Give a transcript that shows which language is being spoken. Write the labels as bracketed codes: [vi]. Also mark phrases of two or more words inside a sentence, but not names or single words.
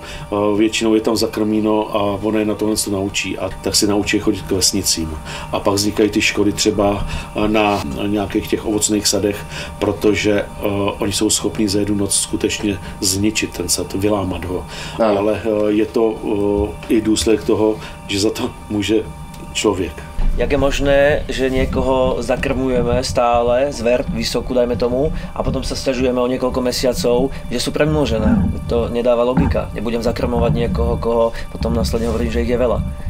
[cs] Většinou je tam zakrmíno a ona je na tohle to naučí a tak si naučí chodit k vesnicím. A pak vznikají ty škody třeba na nějakých těch ovocných sadech, protože oni jsou schopní za jednu noc skutečně zničit ten sad, vylámat ho. Ale je to i důsledek toho, že za to [sk] môže človek. [cs] Jak je možné, [sk] že niekoho zakrmujeme stále, zver vysokú, dajme tomu, a potom sa sťažujeme o niekoľko mesiacov, že sú premnožené. To nedáva logika. Nebudem zakrmovať niekoho, koho potom následne hovorím, že ich je veľa.